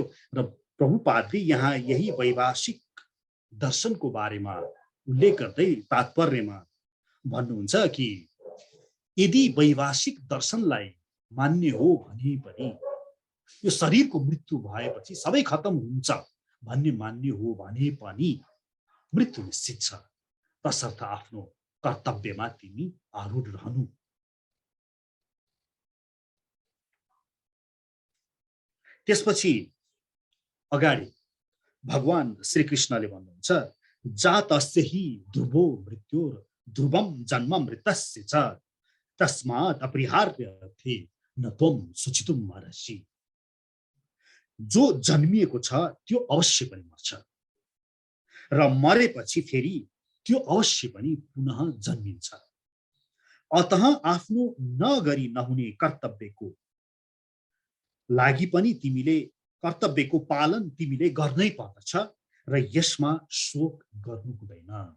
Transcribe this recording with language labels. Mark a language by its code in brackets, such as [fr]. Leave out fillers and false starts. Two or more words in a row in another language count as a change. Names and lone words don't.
[ne] र प्रभुपादले यहाँ यही वैभाषिक दर्शनको बारेमा उल्लेख गर्दै तात्पर्यमा भन्नुहुन्छ कि यदि वैभाषिक दर्शनलाई मान्य हो भने पनि यो शरीरको मृत्यु भएपछि सबै खत्म हुन्छ भन्ने मान्य हो भने पनि मृत्यु निश्चित छ, तसर्थ आफ्नो कर्तव्यमा तिमी आरूढ रहनु। त्यसपछि अगाडि भगवान श्रीकृष्णले भन्नुहुन्छ [sa] जातस्य हि ध्रुवो मृत्युर ध्रुवम जन्म मृतस्य च तस्मात् अपरिहार्य थे न त्वम सुचितुम अर्हसि। [ne] जो जन्मिएको छ त्यो अवश्य पनि मर्छ र मरेपछि फेरि त्यो अवश्य पनि पुनः जन्मिन्छ। अतः आफ्नो नगरी नहुने कर्तव्यको लागि पनि तिमीले कर्तव्यको पालन तिमीले गर्नै पर्दछ र यसमा शोक गर्नु हुँदैन।